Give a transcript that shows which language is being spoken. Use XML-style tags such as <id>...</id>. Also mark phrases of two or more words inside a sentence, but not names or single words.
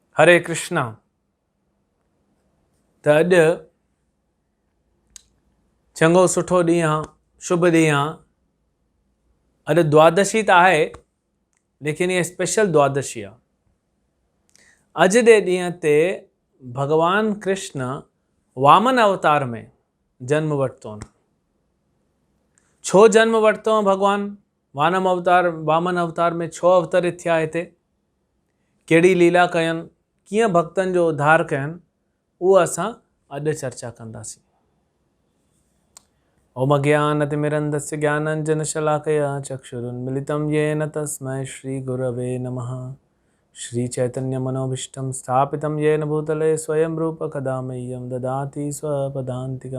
<sd>हरे कृष्णा। त अॼु चङो सुठो ॾींहुं आहे, शुभ ॾींहुं आहे। अॼु द्वादशी त आहे, लेकिन ये स्पेशल द्वादशी आहे। अॼु जे ॾींहं ते भगवान कृष्ण वामन अवतार में जन्म वरितो। छो जन्म वरितो भगवान वामन अवतार में छो अवतरित थिया हिते, कहिड़ी लीला कयनि, कीअं भक्तनि जो उद्धार कयनि, उहो असां अॼु चर्चा कंदासीं।</sd> <sa>ओम अज्ञानतिमिरन्धस्य ज्ञानाञ्जनशलाकया चक्षुरुन्मिलितं येन तस्मै श्रीगुरवे नमः। श्रीचैतन्यमनोभीष्टं स्थापितं येन भूतले स्वयं रूप कदा मह्यं ददाति स्वपदान्तिकं।</sa>